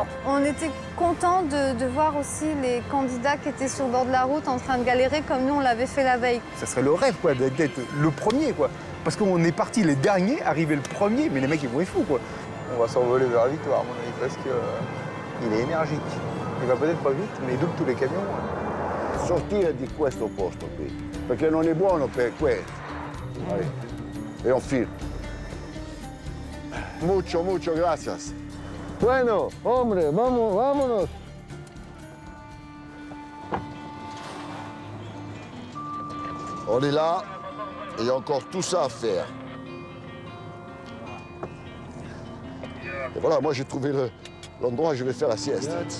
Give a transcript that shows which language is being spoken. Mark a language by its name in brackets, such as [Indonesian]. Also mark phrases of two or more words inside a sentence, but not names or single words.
[French] On était contents de voir aussi les candidats qui étaient sur le bord de la route en train de galérer comme nous on l'avait fait la veille. Ça serait le rêve, quoi, d'être le premier, quoi. Parce qu'on est parti les derniers, arriver le premier, mais les mecs, ils vont être fous, quoi. On va s'envoler vers la victoire, à mon avis, parce qu'il est énergique. Il va peut-être pas vite, mais il double tous les camions. [Italian] Sortire di questo posto qui, perché non è buono per questo. [Spanish] Vai. [French] E on file. [Spanish] Mucho, gracias. Bueno, hombre, vámonos. [French] On est là, et il y a encore tout ça à faire. Et voilà, moi j'ai trouvé l'endroit où je vais faire la sieste.